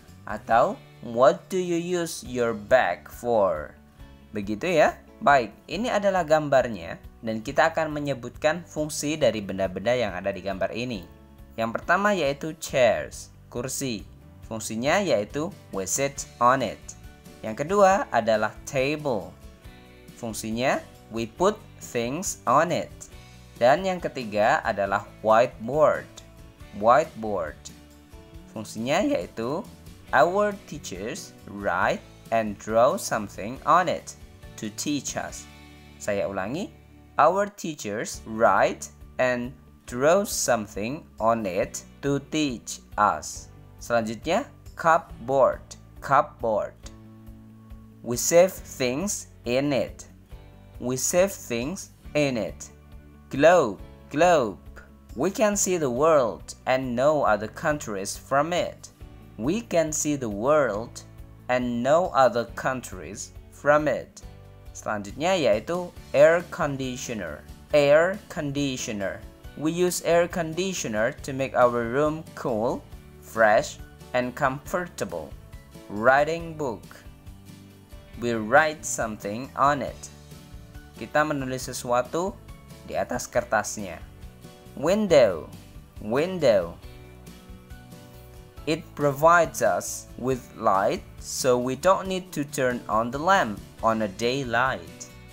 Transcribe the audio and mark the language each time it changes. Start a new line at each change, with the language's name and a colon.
English: Atau what do you use your bag for?
Indonesian: Begitu ya. Baik, ini adalah gambarnya dan kita akan menyebutkan fungsi dari benda-benda yang ada di gambar ini. Yang pertama yaitu chairs, kursi. Fungsinya yaitu we sit on it. Yang kedua adalah table.
English: Fungsinya we put things on it.
Indonesian: Dan yang ketiga adalah whiteboard.
English: Whiteboard. Fungsinya yaitu our teachers write and draw something on it to teach us. Saya ulangi, our teachers write and draw something on it to teach us. Selanjutnya cupboard. Cupboard. We save things in it. We save things in it. Globe. Globe. We can see the world and know other countries from it. We can see the world and know other countries from it.
Indonesian: Selanjutnya yaitu air conditioner.
English: Air conditioner. We use air conditioner to make our room cool, fresh, and comfortable. Writing book. We write something on it.
Indonesian: Kita menulis sesuatu di atas kertasnya.
English: Window. Window. It provides us with light so we don't need to turn on the lamp on a daylight.